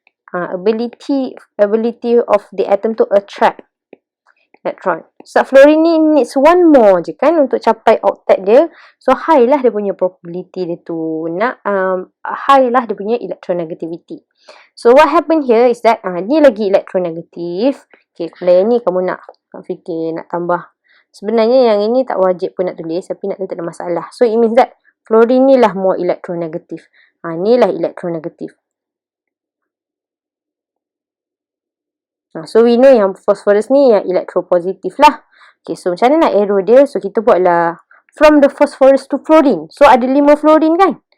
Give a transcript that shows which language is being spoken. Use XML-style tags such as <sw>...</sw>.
<en>Ability of the atom to attract electron.</en> <ms>So, fluorine ni needs one more je kan untuk capai octet dia. So, high lah dia punya probability dia tu. High lah dia punya electronegativity.</ms> <en>So, what happen here is that, ni lagi electronegative.</en> <ms>Okay, kalau yang ni kamu nak fikir, nak tambah. Sebenarnya yang ini tak wajib pun nak tulis, tapi nak tulis tak ada masalah.</ms> <en>So, it means that fluorine ni lah more electronegative.</en> <ms>Ni lah electronegative. So, we know yang phosphorus ni yang electropositif lah. Okay, so macam mana nak arrow dia? So, kita buatlah from the phosphorus to fluorine. So, ada 5 fluorine kan?</ms>